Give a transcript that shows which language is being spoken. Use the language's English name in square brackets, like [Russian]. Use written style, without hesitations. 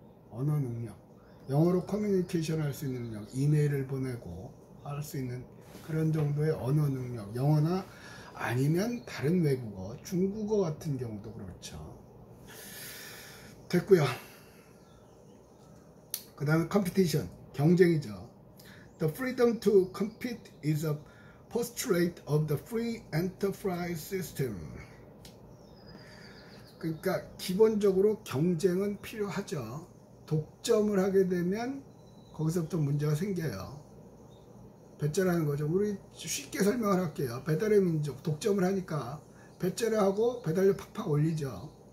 [Korean] 언어 능력, 영어로 커뮤니케이션 할 수 있는 능력, 이메일을 보내고 할 수 있는 그런 정도의 언어 능력, 영어나 아니면 다른 외국어, 중국어 같은 경우도 그렇죠. 됐고요. 그 다음에 컴피티션, 경쟁이죠. [English] The freedom to compete is a postulate of the free enterprise system. [Korean] 그러니까 기본적으로 경쟁은 필요하죠. 독점을 하게 되면 거기서부터 문제가 생겨요. 배째라는 거죠. 우리 쉽게 설명을 할게요. 배달의 민족, 독점을 하니까 배째를 하고 배달료 팍팍 올리죠.